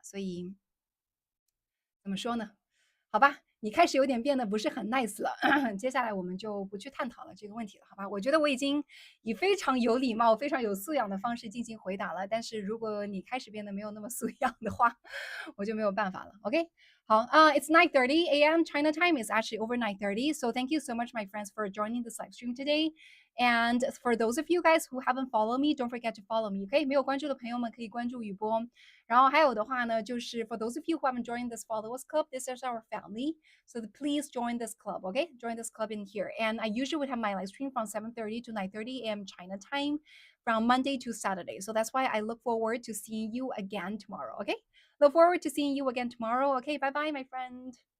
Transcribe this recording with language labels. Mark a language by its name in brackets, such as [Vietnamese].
[Chinese] 所以怎么说呢？好吧，你开始有点变得不是很 nice 了。接下来我们就不去探讨了这个问题了，好吧？我觉得我已经以非常有礼貌、非常有素养的方式进行回答了。但是如果你开始变得没有那么素养的话，我就没有办法了。 [English] OK，好it's 9:30 a.m. China time. It's actually over 9:30. So thank you so much, my friends, for joining this live stream today. And for those of you guys who haven't followed me, don't forget to follow me. [Chinese] OK，没有关注的朋友们可以关注雨波。然后还有的话呢，就是 [English] for those of you who haven't joined this followers club, this is our family. So please join this club, okay? Join this club in here. And I usually would have my live stream from 7:30 to 9:30 a.m. China time from Monday to Saturday. So that's why I look forward to seeing you again tomorrow, okay? Look forward to seeing you again tomorrow. Okay, bye bye, my friend.